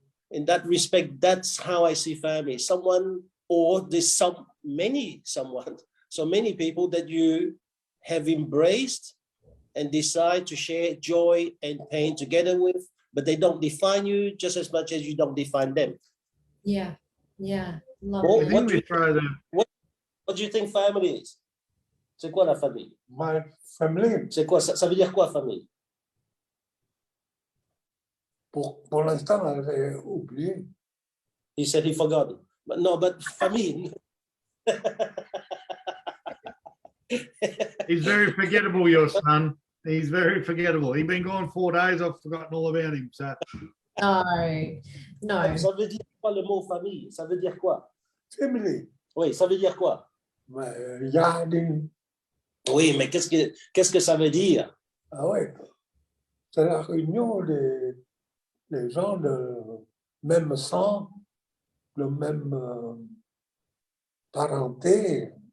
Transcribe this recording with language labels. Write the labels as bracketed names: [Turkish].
[English] In that respect, that's how I see family. Someone, or there's so many people that you have embraced and decide to share joy and pain together with, but they don't define you just as much as you don't define them. Yeah. Yeah. Love Well, it. What do you think family is? [French] C'est quoi la famille? [English] My family, [French] C'est quoi ça veut dire quoi famille? pour l'instant, j'ai oublié. [English] He said he forgot. But no, but famille. He's very forgettable, your son. He's very forgettable. He's been gone 4 days. I've forgotten all about him. So No. [French] Ça veut dire quoi le mot famille? Ça veut dire quoi? [English] Family, [French] Oui, ça veut dire quoi? Yarding. Oui, mais qu'est-ce que ça veut dire? Ah ouais, c'est la réunion des gens de même sang, de même parenté.